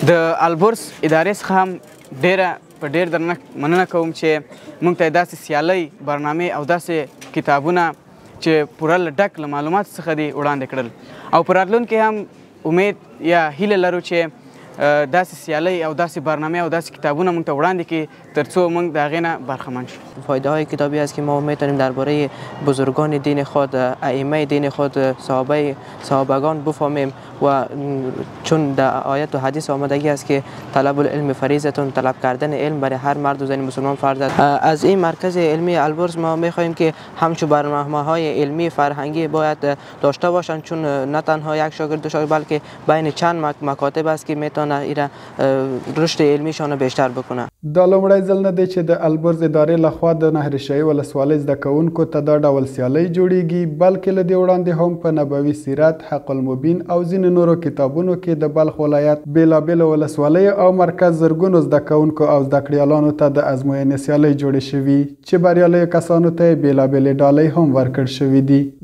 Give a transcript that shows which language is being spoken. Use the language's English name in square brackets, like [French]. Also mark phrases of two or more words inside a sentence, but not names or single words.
[Pashto] د البرز ادارې څخه هم په ډېر درنښت مننه کوم چې موږ ته داسې سیالۍ، برنامې او داسې کتابونه چې پوره له ډک له معلوماتو څخه دي وړاندې کړل او په راتلونکي هم امید یا هیله لرو چې داسې سیالی او داسې برنامه او داسې کتابونه موږ ته وړاندې کړي ترڅو موږ د هغې نه برخمن شو. [Persian] فایده های کتابی است که ما میتونیم درباره بزرگان دین خود، ائمه دین خود، صحابگان بفهمیم و چون در آیت و حدیث آمدگی است که [Arabic] طلب العلم فریضتون، [Persian] طلب کردن علم برای هر مرد و زن مسلمان فرض است. از این مرکز علمی البرز ما میخواهیم که همچو برنامه‌های علمی فرهنگی باید داشته باشند چون نه تنها یک شاگرد بلکه بین چند مکاتب است که میتونه ایره رشد علمیشان بیشتر بکنه. [Pashto] دا لومړی ځل نه دی چې د البرز ادارې لخوا د نهر شاهي ولسوالۍ زده کوونکو ته دا ډول سیالۍ جوړیږي، بلکې له دې وړاندې هم په نبوي سیرت، حق المبین او ځینو نورو کتابونو کې د بلخ ولایت بېلابېلو ولسوالیو او مرکز زرګونو زده کوونکو او زده کړیالانو ته د ازموینې سیالۍ جوړې شوي چې بریالیو کسانو ته یې بېلابېلې ډالۍ هم ورکړل شوي دي.